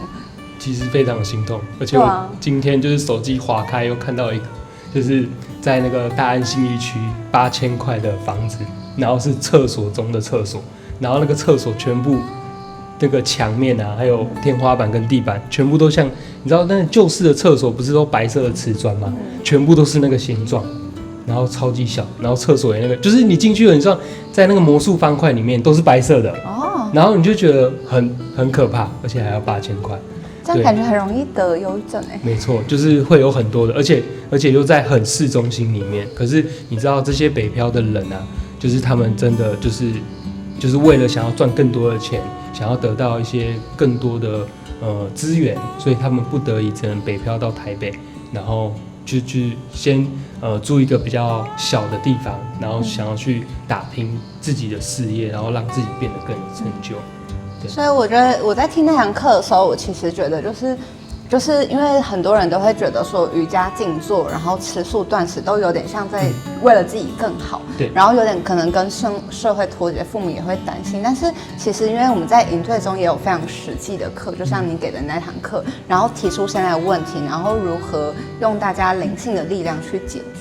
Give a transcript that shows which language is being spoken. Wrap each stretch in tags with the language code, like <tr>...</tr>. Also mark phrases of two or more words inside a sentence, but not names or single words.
<zh>其實非常心痛，而且我今天就是手機滑開又看到一個，就是在那個大安信義區8000塊的房子，然後是廁所中的廁所，然後那個廁所全部那個牆面啊，還有天花板跟地板，全部都像你知道那個舊式的廁所不是都白色的瓷磚嗎？全部都是那個形狀，然後超級小，然後廁所也那個，就是你進去了，你知道在那個魔術方塊裡面都是白色的，然後你就覺得很可怕，而且還要8000塊。這樣感覺很容易得憂鬱症哎。沒錯，就是會有很多的，而且又在很市中心裡面。可是你知道這些北漂的人啊，就是他們真的就是为了想要賺更多的錢，想要得到一些更多的資源，所以他們不得已只能北漂到台北，然後就去先住一個比較小的地方，然後想要去打拼自己的事業，然後讓自己变得更有成就。所以我覺得我在聽那堂課的時候，我其實覺得就是因為很多人都會覺得說瑜伽靜坐，然後吃素斷食都有點像在為了自己更好，然後有點可能跟社會脫節，父母也會擔心。但是其實因為我們在營隊中也有非常實際的課，就像你給的那堂課，然後提出現在的問題，然後如何用大家靈性的力量去解決。</zh>